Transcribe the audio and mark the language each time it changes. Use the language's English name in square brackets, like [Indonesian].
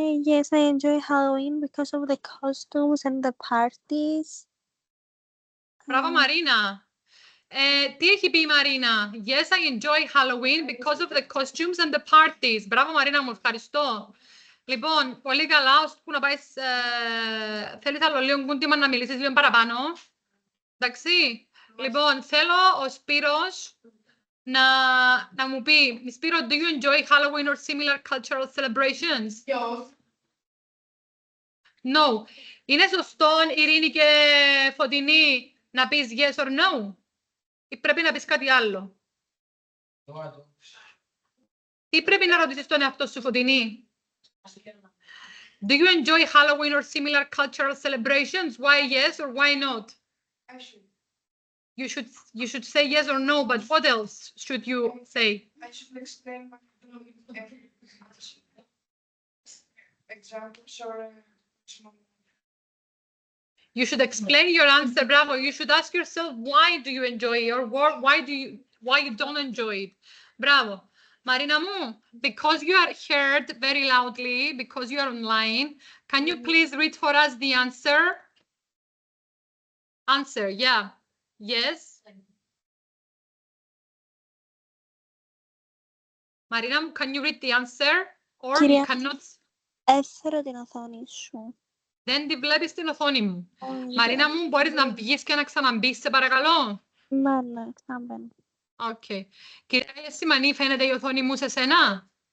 [English] Yes, I enjoy Halloween because of the costumes and the parties. [Greek] Μπράβο, Μαρίνα. Τι έχει πει η Μαρίνα? [English] Yes, I enjoy Halloween because of the costumes and the parties. [Greek] Μπράβο, Μαρίνα μου, ευχαριστώ. Λοιπόν, πολύ καλά, ώσπου να πάεις, θέλεις άλλο λίγο κούντιμα να μιλήσεις λίγο παραπάνω. Εντάξει. Λοιπόν, θέλω ο Σπύρος να μου πει, Σπύρο, [English] do you enjoy Halloween or similar cultural celebrations? Yes. No. [Greek] Είναι σωστό, Ειρήνη και Φωτεινή, να πεις [English] yes or no? [Greek] Ή πρέπει να πεις κάτι άλλο? Τι πρέπει να ρωτήσεις τον εαυτό σου, Φωτεινή? [English] Do you enjoy Halloween or similar cultural celebrations? Why yes or why not? You should say yes or no, but what else should you say? I should explain my examples or You should explain your answer, bravo. You should ask yourself, why do you enjoy it, or why you don't enjoy it? Bravo. Marina mu, because you are heard very loudly, because you are online, can you please read for us the answer? Answer, yeah. Yes. Marina, can you read the answer? Or you cannot... [Greek] Έφερε την οθόνη σου. Δεν τη βλέπεις στην οθόνη μου. Μαρίνα μου, μπορείς να βγεις και να ξαναμπείς, σε παρακαλώ? Ναι, ξαναμπαίνω. Οκ. Κυρία Γεσιμανή, φαίνεται η οθόνη μου σε σένα?